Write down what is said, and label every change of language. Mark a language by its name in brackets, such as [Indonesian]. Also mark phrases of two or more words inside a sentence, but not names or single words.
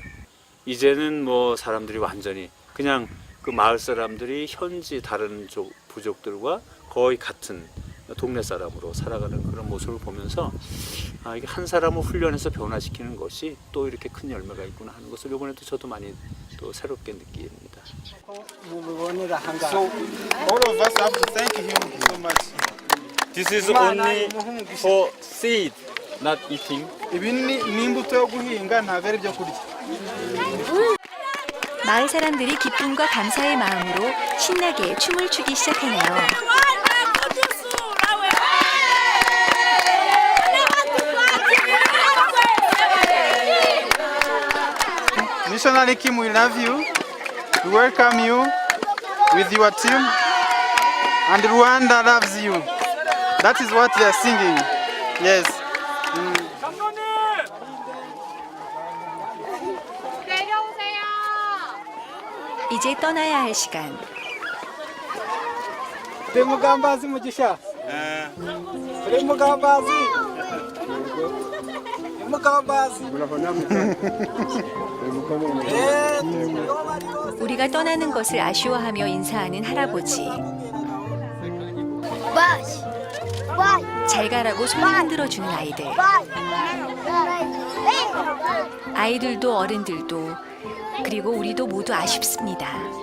[Korean] 이제는 뭐 사람들이 완전히 그냥 그 마을 사람들이 현지 다른 부족들과 거의 같은 동네 사람으로 살아가는 그런 모습을 보면서 이게 한 사람을 훈련해서 변화시키는 것이 또 이렇게 큰 열매가 있구나 하는 것을 이번에도 저도 많이 또 새롭게 느낍니다. [English] So all of us have to thank him so much. This is only for seed, not eating. [Kinyarwanda] Ibi ni imbuto yo guhinga ntabwo ari ibyo kurya. [Korean] 마을 사람들이 기쁨과 감사의 마음으로 신나게 춤을 추기 시작하네요. [English] Missionary Kim, we love you. We welcome you with your team. And Rwanda loves you. That is what they are singing. Yes. [Korean] 이제 떠나야 할 시간. [Kinyarwanda] Mugambazi mugisha. Mugambazi. Mugambazi. [Korean] 우리가 떠나는 것을 아쉬워하며 인사하는 할아버지. 잘 가라고 손을 흔들어주는 아이들. 아이들도 어른들도 그리고 우리도 모두 아쉽습니다.